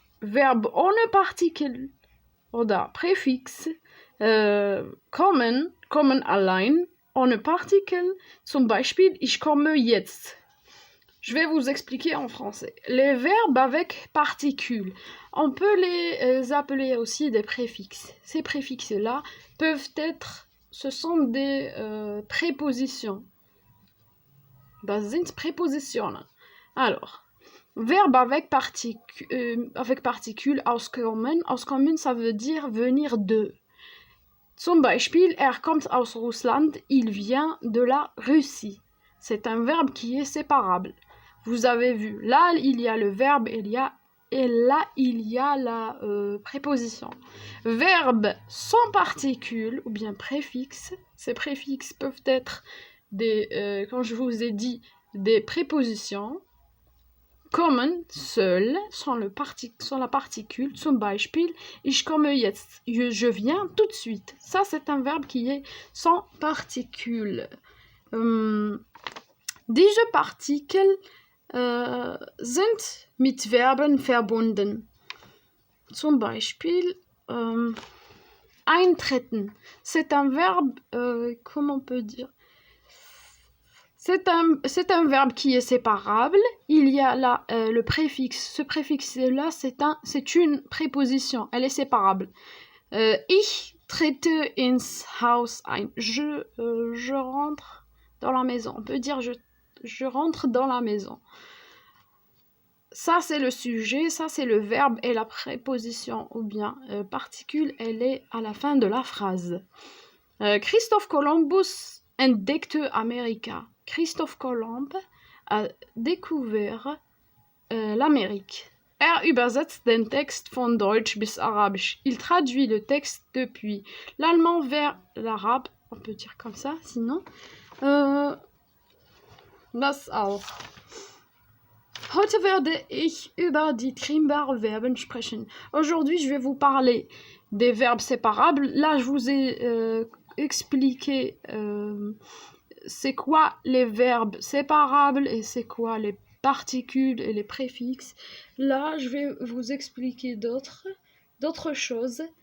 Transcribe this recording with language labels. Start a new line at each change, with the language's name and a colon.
German: Verb ohne Partikel oder Präfix, kommen allein, ohne Partikel, zum Beispiel, ich komme jetzt.
French: Je vais vous expliquer en français. Les verbes avec particules, on peut les appeler aussi des préfixes. Ces préfixes-là ce sont des prépositions.
German: Das sind Präpositionen.
French: Alors, verbe avec particules, auskommen. Auskommen, ça veut dire venir de.
German: Zum Beispiel, er kommt aus Russland,
French: il vient de la Russie. C'est un verbe qui est séparable. Vous avez vu, là il y a le verbe et là il y a la préposition. Verbe sans particules ou bien préfixes. Ces préfixes peuvent être comme je vous ai dit, des prépositions. Kommen, seul, sans la particule.
German: Zum Beispiel, ich komme jetzt.
French: Je viens tout de suite. Ça, c'est un verbe qui est sans particule.
German: Diese Partikel sind mit Verben verbunden. Zum Beispiel, eintreten.
French: C'est un verbe, comment on peut dire? C'est un verbe qui est séparable. Il y a là le préfixe. Ce préfixe-là, c'est une préposition. Elle est séparable.
German: Ich trete ins Haus ein.
French: Je rentre dans la maison. On peut dire je rentre dans la maison. Ça, c'est le sujet. Ça, c'est le verbe. Et la préposition ou bien particule, elle est à la fin de la phrase.
German: Christoph Columbus entdeckte Amerika.
French: Christophe Colomb a découvert l'Amérique.
German: Er übersetzt den Text von Deutsch bis Arabisch.
French: Il traduit le texte depuis l'allemand vers l'arabe. On peut dire comme ça, sinon.
German: Das auch. Heute werde ich über die trennbaren Verben sprechen.
French: Aujourd'hui, je vais vous parler des verbes séparables. Là, je vous ai expliqué c'est quoi les verbes séparables et c'est quoi les particules et les préfixes. Là, je vais vous expliquer d'autres choses.